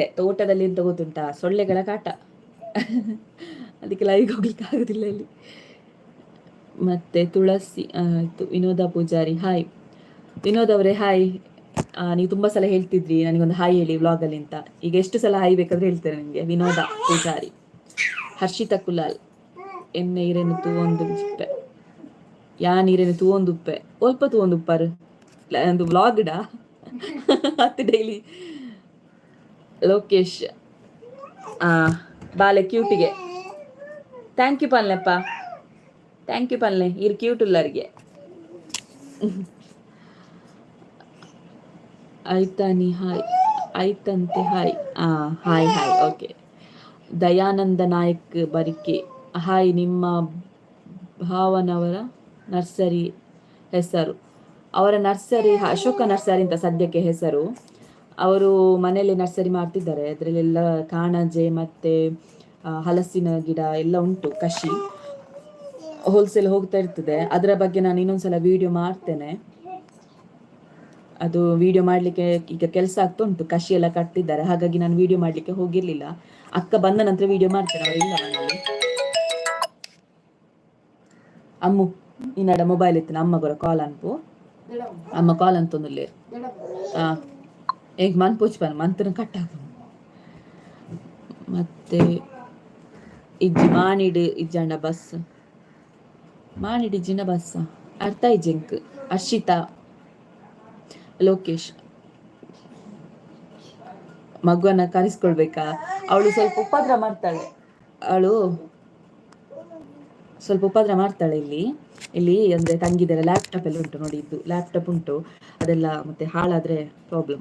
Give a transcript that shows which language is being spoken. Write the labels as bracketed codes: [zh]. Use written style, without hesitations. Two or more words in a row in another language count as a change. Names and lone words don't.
[kn] ತೋಟದಲ್ಲಿ ಎಂತ ಗೊತ್ತುಂಟಾ, ಸೊಳ್ಳೆಗಳ ಕಾಟ, ಅದಕ್ಕೆ ಲೈವ್ಗೆ ಹೋಗ್ಲಿಕ್ಕೆ ಆಗುದಿಲ್ಲ ಇಲ್ಲಿ. ಮತ್ತೆ ತುಳಸಿ ಆಯ್ತು. ವಿನೋದ ಪೂಜಾರಿ, ಹಾಯ್. ವಿನೋದ್ ಅವರೇ ಹಾಯ್. ನೀವು ತುಂಬಾ ಸಲ ಹೇಳ್ತಿದ್ರಿ ನನಗೊಂದು ಹಾಯ್ ಹೇಳಿ ವ್ಲಾಗಲ್ಲಿ ಅಂತ. ಈಗ ಎಷ್ಟು ಸಲ ಹಾಯ್ ಬೇಕಾದ್ರೆ ಹೇಳ್ತೇನೆ ನಿಮಗೆ. ವಿನೋದ ಪೂಜಾರಿ. [tcy] ಹರ್ಷಿತಾ ಕುಲಾಲ್, ಎಣ್ಣೆ ಇರೇನು ತೂವೊಂದು ಉಪ್ಪೆ, ಯಾ ನೀರೇನು ತೂವೊಂದು ಉಪ್ಪೆ, ಒಲ್ಪ ತೂವೊಂದು ಉಪ್ಪರು ಒಂದು ವ್ಲಾಗ್ಡ ಹತ್ತು ಡೈಲಿ. ಲೋಕೇಶ್, ಬಾಲೆ ಕ್ಯೂಟಿಗೆ [en] thank you [tcy] ಪಲ್ಲೆಪ್ಪ, [en] thank you [tcy] ಪಲ್ಲೆ, ಇರ್ ಕ್ಯೂಟ್ ಉಲ್ಲರಿಗೆ. [kn] ಆಯ್ತಾನಿ, ಹಾಯ್. ಆಯ್ತಂತೆ, ಹಾಯ್. ಹಾಯ್ ಹಾಯ್, ಓಕೆ. ದಯಾನಂದ ನಾಯಕ್ ಬರಿಕೆ, ಹಾಯ್. ನಿಮ್ಮ ಭಾವನವರ ನರ್ಸರಿ ಹೆಸರು? ಅವರ ನರ್ಸರಿ ಅಶೋಕ ನರ್ಸರಿ ಅಂತ ಸದ್ಯಕ್ಕೆ ಹೆಸರು. ಅವರು ಮನೆಯಲ್ಲಿ ನರ್ಸರಿ ಮಾಡ್ತಿದ್ದಾರೆ. ಅದರಲ್ಲೆಲ್ಲ ಕಾಣಜೆ ಮತ್ತು ಹಲಸಿನ ಗಿಡ ಎಲ್ಲ ಉಂಟು. ಕಷಿ ಹೋಲ್ಸೇಲ್ ಹೋಗ್ತಾ ಇರ್ತದೆ. ಅದರ ಬಗ್ಗೆ ನಾನು ಇನ್ನೊಂದ್ಸಲ ವಿಡಿಯೋ ಮಾಡ್ತೇನೆ. ಅದು ವಿಡಿಯೋ ಮಾಡಲಿಕ್ಕೆ ಈಗ ಕೆಲಸ ಆಗ್ತಾ ಉಂಟು. ಕಷಿ ಎಲ್ಲ ಕಟ್ಟಿದ್ದಾರೆ, ಹಾಗಾಗಿ ನಾನು ವಿಡಿಯೋ ಮಾಡಲಿಕ್ಕೆ ಹೋಗಿರಲಿಲ್ಲ. ಅಕ್ಕ ಬಂದ ನಂತರ ವಿಡಿಯೋ ಮಾಡ್ತೇನೆ, ಅವರು ಇಲ್ಲ ಮನೆಯಲ್ಲಿ. [tcy] ಅಮ್ಮು ಇನ್ನಡ ಮೊಬೈಲ್ ಇತ್ತು, ಅಮ್ಮ ಬರೋ ಕಾಲ್ ಅನ್ಪು, ಅಮ್ಮ ಕಾಲ್ ಅಂತೊಂದುಲ್ಲೇ ಈಗ ಮನ್ ಪೂಚ್ಪಾನ ಮಂತನ ಕಟ್ಟಾಕ. ಮತ್ತೆ ಇಜ್ಜಿ ಮಾನಿಡು ಇಜ್ಜಂಡ ಬಸ್, ಮಾನಿಡು ಇಜ್ಜಿನ ಬಸ್ ಅರ್ಥ ಇಜ್ಜಿಂಕ್. [kn] ಹರ್ಷಿತಾ, ಲೋಕೇಶ್, ಮಗುವನ್ನ ಕರೆಸ್ಕೊಳ್ಬೇಕಾ? ಅವಳು ಸ್ವಲ್ಪ ಉಪದ್ರ ಮಾಡ್ತಾಳೆ, ಇಲ್ಲಿ ಅಂದರೆ ತಂಗಿದೆಲ್ಲ ಲ್ಯಾಪ್ಟಾಪ್ ಎಲ್ಲ ಉಂಟು ನೋಡಿ, ಇದು ಲ್ಯಾಪ್ಟಾಪ್ ಉಂಟು, ಅದೆಲ್ಲ ಮತ್ತೆ ಹಾಳಾದರೆ ಪ್ರಾಬ್ಲಮ್.